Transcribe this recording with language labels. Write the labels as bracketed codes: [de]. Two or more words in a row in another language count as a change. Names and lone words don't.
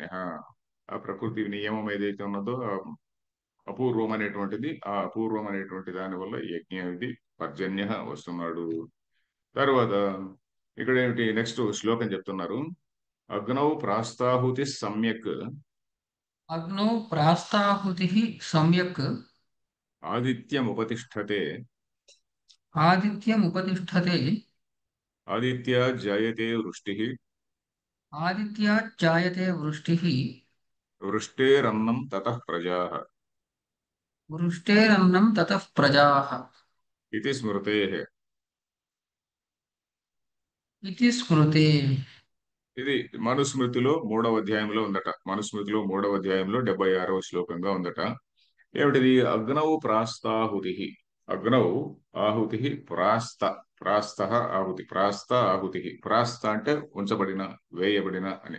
[te] ఆ ప్రకృతి నియమం ఏదైతే ఉన్నదో ఆ అపూర్వం అనేటువంటి దాని వల్ల యజ్ఞం ఇది పర్జన్య వస్తున్నాడు. తర్వాత ఇక్కడ ఏమిటి? నెక్స్ట్ శ్లోకం చెప్తున్నారు. [sa] अग्नौ प्रास्ताहुति सम्यक् अग्नौ प्रास्ताहुतिः सम्यक् आदित्यमुपतिष्ठते आदित्यमुपतिष्ठते आदित्य जायते वृष्टिः आदित्यात् जायते वृष्टिः वृष्टेरन्नं ततः प्रजाः वृष्टेरन्नं ततः प्रजाः इति स्मृतेः। इति स्मृते। [te] ఇది మనుస్మృతిలో 3వ అధ్యాయంలో ఉందట. మనుస్మృతిలో 3వ అధ్యాయంలో 76వ శ్లోకంగా ఉందట. ఏమిటిది? [sa] अग्नौ प्रास्ताहुति. अग्नौ आहुति प्रास्त. प्रास्त आहुति. प्रास्त आहुति. [te] ప్రాస్త అంటే ఉంచబడిన, వేయబడిన అని.